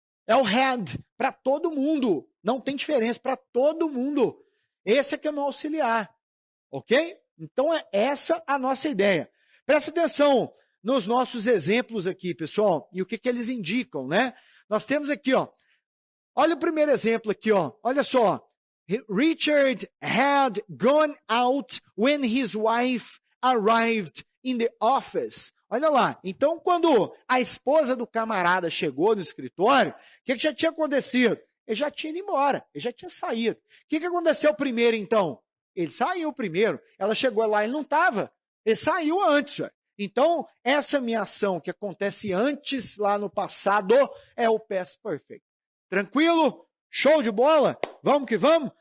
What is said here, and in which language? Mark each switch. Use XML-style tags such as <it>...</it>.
<pt>É o had, para todo mundo. Não tem diferença, para todo mundo. Esse aqui é o meu auxiliar. Ok? Então, é essa a nossa ideia. Presta atenção nos nossos exemplos aqui, pessoal, e o que eles indicam, né? Nós temos aqui, ó. Olha o primeiro exemplo aqui, ó. Olha só.</pt> <en>Richard had gone out when his wife arrived in the office.</en> <pt>Olha lá, então quando a esposa do camarada chegou no escritório, o que já tinha acontecido? Ele já tinha ido embora, ele já tinha saído. O que aconteceu primeiro então? Ele saiu primeiro, ela chegou lá, ele não estava, ele saiu antes. Então, essa minha ação que acontece antes, lá no passado, é o past perfect. Tranquilo? Show de bola? Vamos que vamos?</pt>